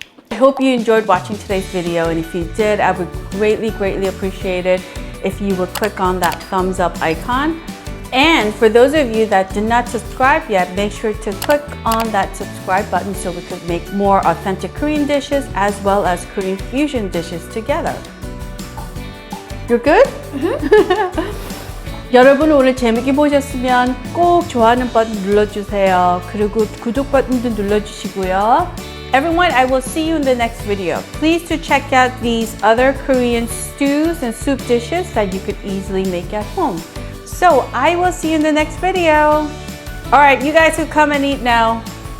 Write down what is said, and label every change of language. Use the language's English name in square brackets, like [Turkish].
[English] I hope you enjoyed watching today's video, and if you did, I would greatly, greatly appreciate it if you would click on that thumbs up icon. And for those of you that did not subscribe yet, make sure to click on that subscribe button so we could make more authentic Korean dishes as well as Korean fusion dishes together. You're good? [Korean] 여러분 오늘 재밌게 보셨으면 꼭 좋아하는 버튼 눌러주세요. 그리고 구독 버튼도 눌러주시고요. [English] Everyone, I will see you in the next video. Please to check out these other Korean stews and soup dishes that you could easily make at home. So I will see you in the next video. All right, you guys can come and eat now.